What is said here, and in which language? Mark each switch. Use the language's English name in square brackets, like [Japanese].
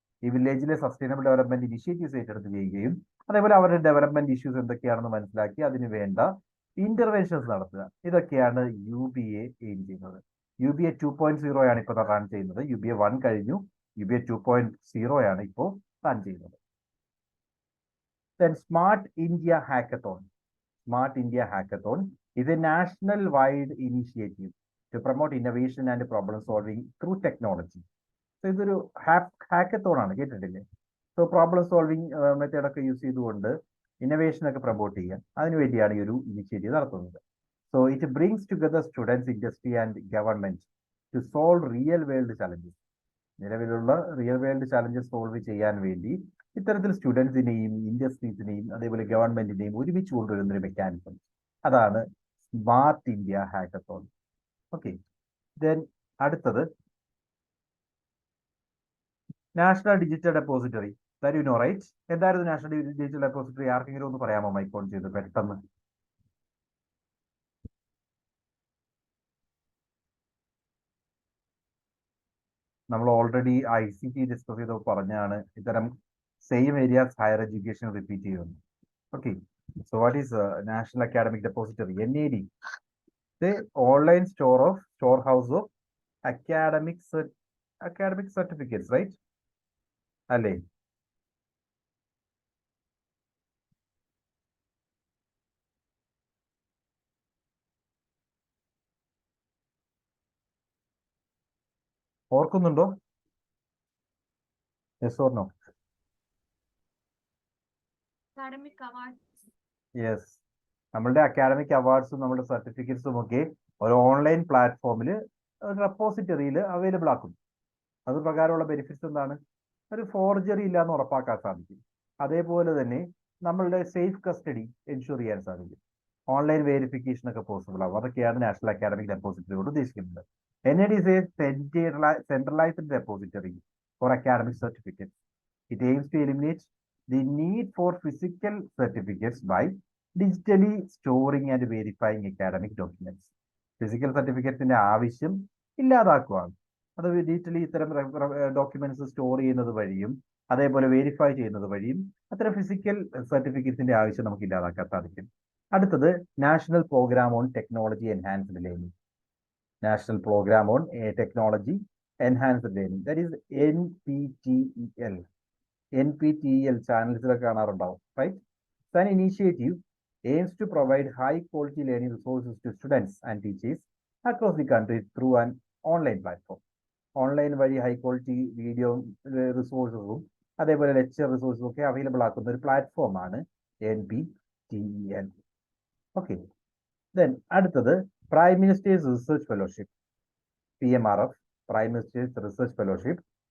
[Malayalam] ഈ വില്ലേജിലെ sustainable development initiatives ഏറ്റെടുത്ത് ചെയ്യുകയും അതേപോലെ അവരുടെ ഡെവലപ്മെന്റ് ഇഷ്യൂസ് എന്തൊക്കെയാണെന്ന് മനസ്സിലാക്കി അതിന് വേണ്ട ഇന്റർവെൻഷൻസ് നടത്തുക. ഇതൊക്കെയാണ് UBA എയിം ചെയ്യുന്നത്. UBA 2.0 ആണ് ഇപ്പോൾ റൺ ചെയ്യുന്നത്. UBA 1 കഴിഞ്ഞു, UBA 2.0 ആണ് ഇപ്പോൾ റൺ ചെയ്യുന്നത്. [English] Then Smart India Hackathon. Smart India Hackathon is a national-wide initiative to promote innovation and problem solving through technology. [Malayalam] So ഇതൊരു ഹാക്കത്തോൺ ആണ്, കേട്ടിട്ടില്ലേ? സോ പ്രോബ്ലം സോൾവിങ് മെത്തേഡ് ഒക്കെ യൂസ് ചെയ്തുകൊണ്ട് ഇന്നോവേഷൻ ഒക്കെ പ്രൊമോട്ട് ചെയ്യാൻ അതിനുവേണ്ടിയാണ് ഈ ഒരു ഇനിഷ്യേറ്റീവ് നടത്തുന്നത്. [English] So it brings together students, industry and government to solve real world challenges. [Malayalam] നിലവിലുള്ള റിയൽ വേൾഡ് ചലഞ്ചസ് സോൾവ് ചെയ്യാൻ വേണ്ടി ഇത്തരത്തിൽ സ്റ്റുഡൻസിനെയും ഇൻഡസ്ട്രീസിനെയും അതേപോലെ ഗവൺമെന്റിനെയും ഒരുമിച്ച് കൊണ്ടുവരുന്ന ഒരു മെക്കാനിസം. അതാണ് smart India hackathon. Okay, then അടുത്തത് national digital depository. [English] That you know right? [Malayalam] എന്തായിരുന്നു നാഷണൽ ഡിജിറ്റൽ ഡെപ്പോസിറ്ററി? ആർക്കെങ്കിലും ഒന്ന് പറയാമോ മൈക്ക് ഓൺ ചെയ്ത് പെട്ടെന്ന്? നമ്മൾ ഓൾറെഡി ICT ഡിസ്കസ് ചെയ്തപ്പോൾ പറഞ്ഞാണ് ഇത്തരം same areas higher education repeat ചെയ്യുന്നു. [English] Okay, so what is national academic depository? NAD, the online storehouse of academic certificates, right? [Malayalam] അല്ലേ? ഓർക്കുന്നുണ്ടോ? [English] Yes or no? [Malayalam] യെസ്, നമ്മളുടെ അക്കാഡമിക് അവാർഡ്സും നമ്മുടെ സർട്ടിഫിക്കറ്റ്സും ഒക്കെ ഒരു ഓൺലൈൻ പ്ലാറ്റ്ഫോമിൽ റെപ്പോസിറ്ററിയിൽ അവൈലബിൾ ആക്കും. അത് പ്രകാരമുള്ള ബെനിഫിറ്റ്സ് എന്താണ്? ഒരു ഫോർജറി ഇല്ലാന്ന് ഉറപ്പാക്കാൻ സാധിക്കും. അതേപോലെ തന്നെ നമ്മളുടെ സേഫ് കസ്റ്റഡി എൻഷുർ ചെയ്യാൻ സാധിക്കും. ഓൺലൈൻ വെരിഫിക്കേഷൻ ഒക്കെ പോസിബിൾ ആവും. അതൊക്കെയാണ് നാഷണൽ അക്കാഡമിക് ഡെപ്പോസിറ്ററി കൊണ്ട് ഉദ്ദേശിക്കുന്നത്. [English] NAD is a centralized repository for academic certificates. It aims to eliminate the need for physical certificates by digitally storing and verifying academic documents. [Malayalam] Physical സർട്ടിഫിക്കറ്റ്സിന്റെ ആവശ്യം ഇല്ലാതാക്കുകയാണ്. അത് digitally ഇത്തരം documents store ചെയ്യുന്നത് വഴിയും അതേപോലെ verify ചെയ്യുന്നത് വഴിയും അത്തരം ഫിസിക്കൽ സർട്ടിഫിക്കറ്റ്സിന്റെ ആവശ്യം നമുക്ക് ഇല്ലാതാക്കാൻ സാധിക്കും. അടുത്തത് national programme on technology enhanced learning. [English] National programme on technology enhanced learning, that is NPTEL. [Malayalam] NPTEL ചാനൽസിലൊക്കെ കാണാറുണ്ടാവും, right? [English] An initiative aims to provide high quality learning resources to students and teachers across the country through an online platform. [Malayalam] Online വഴി high quality video റിസോഴ്സസും അതേപോലെ lecture റിസോഴ്സും ഒക്കെ available ആക്കുന്ന ഒരു പ്ലാറ്റ്ഫോമാണ് NPTEL. Okay, then അടുത്തത് prime ministers research fellowship, PMRF, prime ministers research fellowship.